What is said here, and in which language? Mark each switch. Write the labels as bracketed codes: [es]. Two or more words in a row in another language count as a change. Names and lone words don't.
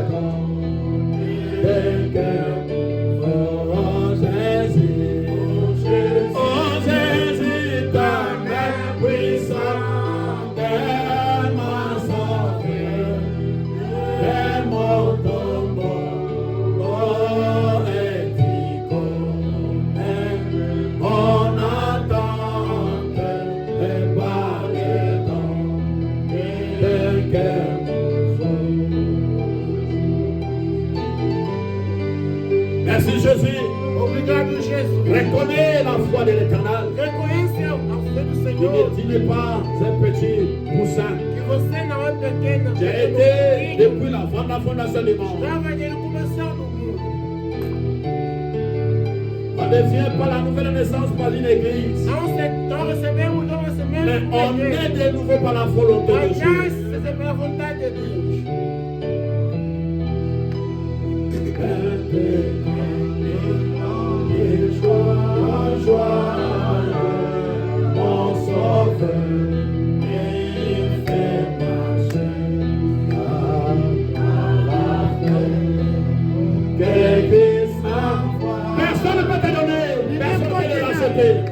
[fr] temps de cœur, oh Jésus, oh Jésus, ta main puissante, t'es ma sauveur, t'es mon tombeau, oh, et tu connais mon attente, et par les temps de cœur. Merci Jésus. [pt] Obrigado, Jesus. [fr] Reconnais la foi de l'Éternel. [pt] Reconhece a fé do Senhor. [fr] Tu n'es pas un petit poussin. [pt] Que você não é pequena. [fr] Tu as été depuis la fondation du monde. [pt] Estava desde o começo do mundo. [fr] devient pas la nouvelle naissance par une église. [pt] Não recebemos [fr] Mais on est de nouveau par la volonté de Dieu. [pt] é pela vontade de Deus. [fr] Mon sauveur. Personne ne peut te donner, personne ne peut te l'acheter.